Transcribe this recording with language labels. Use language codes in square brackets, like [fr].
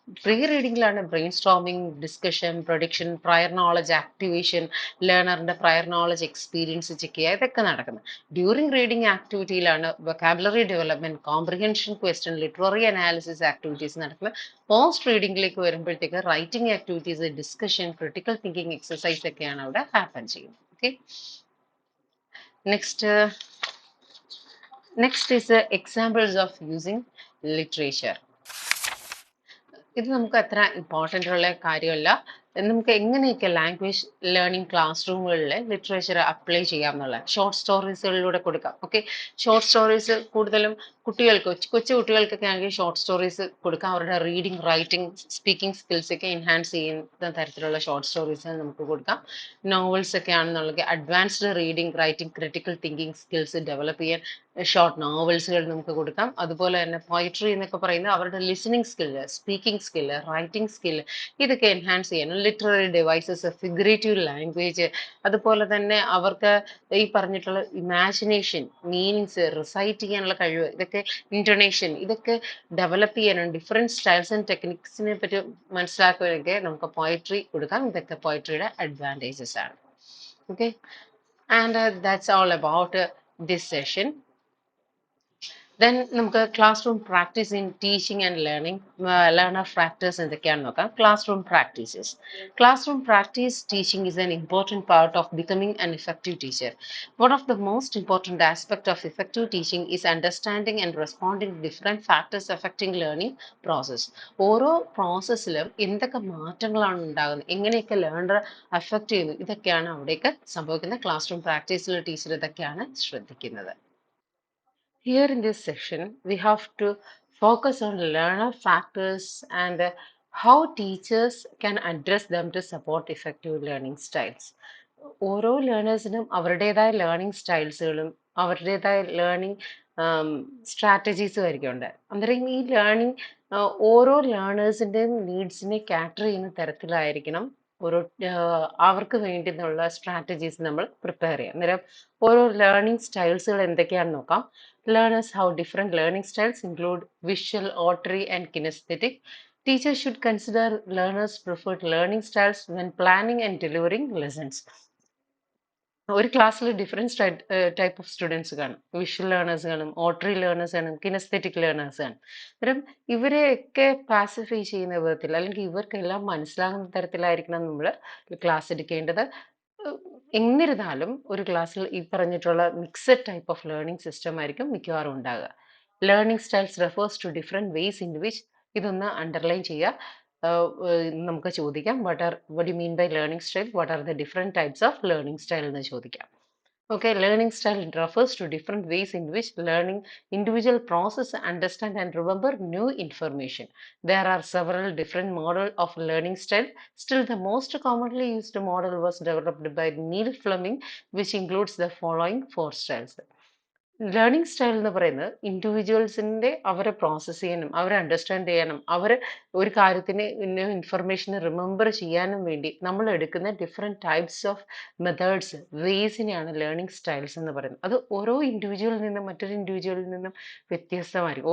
[ml] Pre റീഡിങ്ങിലാണ് brain storming, discussion, prediction, prior knowledge activation, ലേണറിന്റെ prior knowledge experience check ചെയ്യുക, ഇതൊക്കെ നടക്കുന്നത്. During reading ആക്ടിവിറ്റിയിലാണ് vocabulary development, comprehension question, literary analysis activities നടക്കുന്നത്. Post റീഡിങ്ങിലേക്ക് വരുമ്പോഴത്തേക്ക് writing activities, discussion, critical thinking exercise ഒക്കെയാണ് അവിടെ happen ചെയ്യുന്നത്. [en] Okay, next is examples of using literature. [ml] ഇത് നമുക്ക് അത്ര ഇമ്പോർട്ടൻ്റ് ഉള്ള കാര്യമല്ല, നമുക്ക് എങ്ങനെയൊക്കെ language learning class റൂമുകളിൽ literature apply ചെയ്യാമെന്നുള്ള short സ്റ്റോറീസുകളിലൂടെ കൊടുക്കാം. ഓക്കെ, ഷോർട്ട് സ്റ്റോറീസ് കൂടുതലും കുട്ടികൾക്ക് കൊച്ചു കുട്ടികൾക്കൊക്കെ ആണെങ്കിൽ ഷോർട്ട് സ്റ്റോറീസ് കൊടുക്കാം. അവരുടെ റീഡിംഗ് റൈറ്റിംഗ് സ്പീക്കിംഗ് സ്കിൽസ് ഒക്കെ എൻഹാൻസ് ചെയ്യുന്ന തരത്തിലുള്ള ഷോർട്ട് സ്റ്റോറീസ് നമുക്ക് കൊടുക്കാം. നോവൽസ് ഒക്കെ ആണെന്നുള്ളത് advanced reading writing critical thinking skills develop ചെയ്യാൻ ഷോർട്ട് നോവൽസുകൾ നമുക്ക് കൊടുക്കാം. അതുപോലെ തന്നെ പോയിട്രി എന്നൊക്കെ പറയുന്നത് അവരുടെ listening skill, speaking skill, writing skill ഇതൊക്കെ എൻഹാൻസ് ചെയ്യാൻ ലിറ്റററി ഡിവൈസസ്, ഫിഗറേറ്റീവ് ലാംഗ്വേജ്, അതുപോലെ തന്നെ അവർക്ക് ഈ പറഞ്ഞിട്ടുള്ള ഇമാജിനേഷൻ, മീനിങ്സ് റിസൈറ്റ് ചെയ്യാനുള്ള കഴിവ്, ഇതൊക്കെ ഇന്റോണേഷൻ, ഇതൊക്കെ ഡെവലപ്പ് ചെയ്യാനും ഡിഫറെന്റ് സ്റ്റൈൽസ് ആൻഡ് ടെക്നിക്സിനെ പറ്റി മനസ്സിലാക്കുവാനൊക്കെ നമുക്ക് പോയിട്രി കൊടുക്കാം. ഇതൊക്കെ പോയിട്രിയുടെ അഡ്വാൻറ്റേജസ് ആണ്. [en] Okay, and that's all about this session. [ml] Then നമുക്ക് class room practice in teaching and learning, learner factors എന്തൊക്കെയാണെന്ന് നോക്കാം. [en] Class room practices. Class room practice teaching is an important part of becoming an effective teacher. One of the most important aspects of effective teaching is understanding and responding to different factors affecting learning process. [ml] ഓരോ പ്രോസസ്സിലും എന്തൊക്കെ മാറ്റങ്ങളാണ് ഉണ്ടാകുന്നത്, എങ്ങനെയൊക്കെ learner affect ചെയ്യുന്നു, ഇതൊക്കെയാണ് അവിടേക്ക് സംഭവിക്കുന്നത്. Class room പ്രാക്ടീസിൽ teacher ഇതൊക്കെയാണ് ശ്രദ്ധിക്കുന്നത്. [en] Here in this section, we have to focus on learner factors and how teachers can address them to support effective learning styles. [ml] ഓരോ ലേണേഴ്സിനും അവരുടേതായ ലേണിംഗ് സ്റ്റൈൽസുകളും അവരുടേതായ ലേണിംഗ് സ്ട്രാറ്റജീസും ആയിരിക്കും ഉണ്ട്. അന്നേരം ഈ ലേണിംഗ് ഓരോ ലേണേഴ്സിൻ്റെയും നീഡ്സിനെ കാറ്റർ ചെയ്യുന്ന തരത്തിലായിരിക്കണം ഓരോ അവർക്ക് വേണ്ടിയുള്ള സ്ട്രാറ്റജീസ് നമ്മൾ പ്രിപ്പയർ ചെയ്യാം. അന്നേരം ഓരോ ലേണിംഗ് സ്റ്റൈൽസുകൾ എന്തൊക്കെയാണെന്ന് നോക്കാം. [en] Learners have different learning styles include visual, auditory, and kinesthetic. Teachers should consider learners' preferred learning styles when planning and delivering lessons. [ml] ഒരു ക്ലാസ്സിൽ ഡിഫറെൻറ്റ് ടൈപ്പ് ഓഫ് സ്റ്റുഡൻസ് കാണും. വിഷ്വൽ ലേണേഴ്സ് കാണും, ഓട്ടറി ലേണേഴ്സ് കാണും, കിനസ്തെറ്റിക് ലേണേഴ്സ് കാണും. അന്നേരം ഇവരെയൊക്കെ pacify ചെയ്യുന്ന വിധത്തിൽ അല്ലെങ്കിൽ ഇവർക്കെല്ലാം മനസ്സിലാകുന്ന തരത്തിലായിരിക്കണം നമ്മൾ ക്ലാസ് എടുക്കേണ്ടത്. എന്നിരുന്നാലും ഒരു ക്ലാസ്സിൽ ഈ പറഞ്ഞിട്ടുള്ള mixed type of learning system ആയിരിക്കും മിക്കവാറും ഉണ്ടാകുക. [en] learning styles refers to different ways in which, [ml] ഇതൊന്ന് അണ്ടർലൈൻ ചെയ്യുക. നമുക്ക് ചോദിക്കാം [en] what do you mean by learning style, what are the different types of learning style [ml] എന്ന് ചോദിക്കാം. [en] Okay, learning style refers to different ways in which learning individual process, understand and remember new information. There are several different models of learning style. Still, the most commonly used model was developed by Neil Fleming, which includes the following four styles. [ml] Learning style എന്ന് പറയുന്നത് ഇൻഡിവിജ്വൽസിൻ്റെ അവരെ process ചെയ്യാനും അവരെ understand ചെയ്യാനും അവർ ഒരു കാര്യത്തിന് information remember ചെയ്യാനും വേണ്ടി നമ്മൾ എടുക്കുന്ന different types of methods, വേസിനെയാണ് learning styles എന്ന് പറയുന്നത്. അത് ഓരോ ഇൻഡിവിജ്വലിൽ നിന്നും മറ്റൊരു ഇൻഡിവിജ്വലിൽ നിന്നും വ്യത്യസ്തമായിരിക്കും.